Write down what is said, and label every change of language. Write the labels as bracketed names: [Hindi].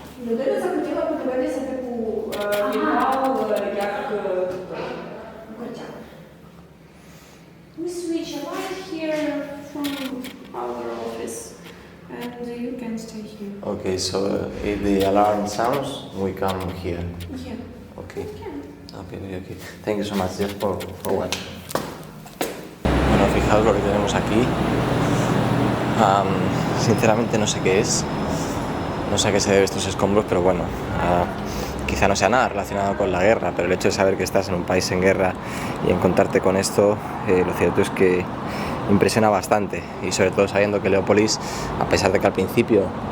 [Ukrainian] Людина захотіла подивитися таку вікно, як укриття. [English] We switch a light here from our office, and you can stay here. Okay, so if the alarm sounds, we come here. Yeah. Okay. Okay. Thank you so much, just for watching. [Spanish] Bueno, fijaos lo que tenemos aquí. Sinceramente no sé qué es. No sé a qué se debe estos escombros, pero bueno, quizá no sea nada relacionado con la guerra, pero el hecho de saber que estás en un país en guerra y encontrarte con esto, lo cierto es que impresiona bastante, y sobre todo sabiendo que Leópolis, a pesar de que al principio